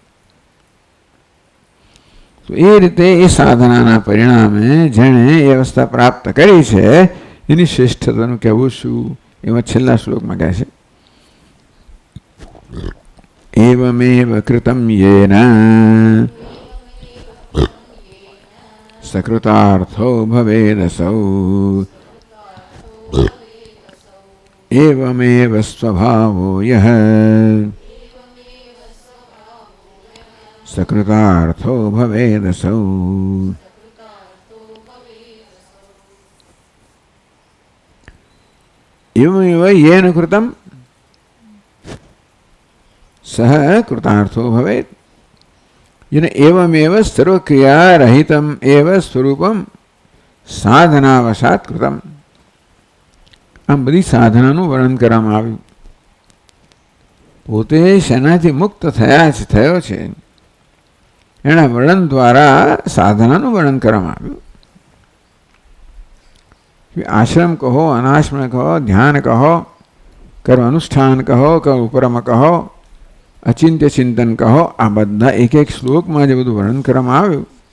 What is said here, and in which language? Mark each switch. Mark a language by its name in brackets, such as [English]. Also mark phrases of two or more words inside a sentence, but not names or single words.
[Gujarati] તો એ રીતે એ સાધનાના પરિણામે જેણે એ અવસ્થા પ્રાપ્ત કરી છે એની શ્રેષ્ઠતાનું કહેવું શું? એમાં છેલ્લા શ્લોકમાં કહે છે [Sanskrit] એવમેવ કૃતમ યેન સકૃતાર્થો ભવેદસૌ एवमेव स्वभावो यः सकृतार्थो भवेदसौ. एवमेव येन कृतं सः कृतार्थो भवेत्. येन एवमेव सर्वक्रियारहितम् एव स्वरूपं साधनावशात् कृतम्. [Gujarati] આમ બધી સાધનાનું વર્ણન કરવામાં આવ્યું. પોતે શેનાથી મુક્ત થયો છે એના વર્ણન દ્વારા સાધનાનું વર્ણન કરવામાં આવ્યું. આશ્રમ કહો, અનાશ્રમ કહો, ધ્યાન કહો, કર્મ અનુષ્ઠાન કહો, કર્મ ઉપરમ કહો, અચિંત્ય ચિંતન કહો, આ બધા એક એક શ્લોકમાં જે બધું વર્ણન કરવામાં આવ્યું,